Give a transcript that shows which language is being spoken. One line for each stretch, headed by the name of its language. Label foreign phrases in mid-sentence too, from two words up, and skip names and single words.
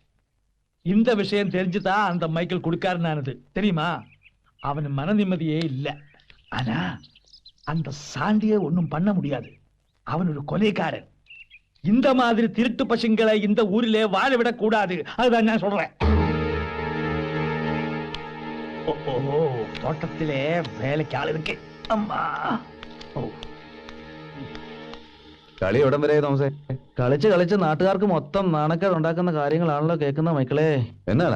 Tamil: இந்த விஷயம் தெரிஞ்சுதான் அந்த மைக்கேல் கொடுக்காருனானது தெரியுமா? அவன் மன நிம்மதியே இல்லை. ஆனா அந்த சாண்டியை ஒன்னும் பண்ண முடியாது. அவன் ஒரு கொலைக்காரன். இந்த மாதிரி திருட்டு பசங்களை இந்த ஊரிலே வாழ விடக் கூடாது. அதுதான் நான் சொல்றேன்.
Malayalam: തോട്ടത്തിലെ വേലയ്ക്ക് ആളിരിക്കെ. കളി എവിടം വരെ തോമസേ? കളിച്ച് കളിച്ച് നാട്ടുകാർക്ക് മൊത്തം നാണക്കേട് ഉണ്ടാക്കുന്ന കാര്യങ്ങളാണല്ലോ കേൾക്കുന്ന മക്കളെ. എന്നാടാ